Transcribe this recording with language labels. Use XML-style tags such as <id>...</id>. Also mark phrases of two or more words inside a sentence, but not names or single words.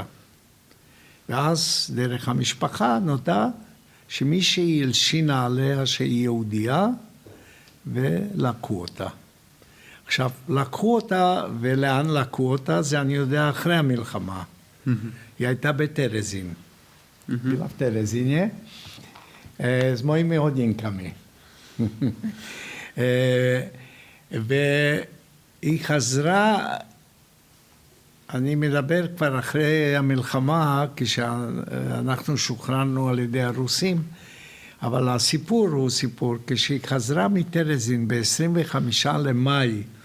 <he>ואז דרך המשפחה נודע שמישהי הלשינה עליה שהיא יהודייה, ולקחו אותה. עכשיו, לקחו אותה, ולאן לקחו אותה, זה אני יודע אחרי המלחמה. היא הייתה בטרזין.</he> <cs>Byla v Terezině s mojimi hodinkami.</cs> <he>והיא חזרה, אני מדבר כבר אחרי המלחמה, כשאנחנו שוחררנו על ידי הרוסים, אבל הסיפור הוא סיפור, כשהיא חזרה מטרזין ב-25 למאי</he>